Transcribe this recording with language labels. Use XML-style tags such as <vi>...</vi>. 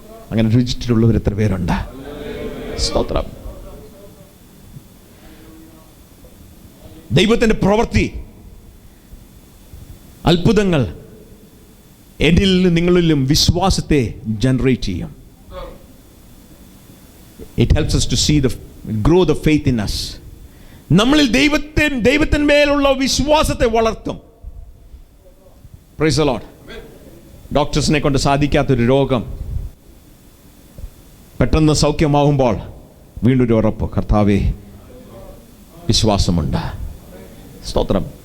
<ml>അങ്ങനെ രുചിച്ചിട്ടുള്ളവർ എത്ര പേരുണ്ട്. സ്തോത്രം. ദൈവത്തിൻ്റെ പ്രവൃത്തി അത്ഭുതങ്ങൾ എന്നിലും നിങ്ങളിലും വിശ്വാസത്തെ ജനറേറ്റ് ചെയ്യും.</ml> <en>It helps us to see grow the faith in us.</en> <ml>നമ്മളിൽ ദൈവത്തിന്മേലുള്ള വിശ്വാസത്തെ വളർത്തും.</ml> <en>Praise the Lord.</en> <ml>ഡോക്ടേഴ്സിനെ കൊണ്ട് സാധിക്കാത്തൊരു രോഗം പെട്ടെന്ന് സൗഖ്യമാകുമ്പോൾ വീണ്ടും ഒരു ഉറപ്പ്, കർത്താവേ വിശ്വാസമുണ്ട്. സ്തോത്രം.</ml>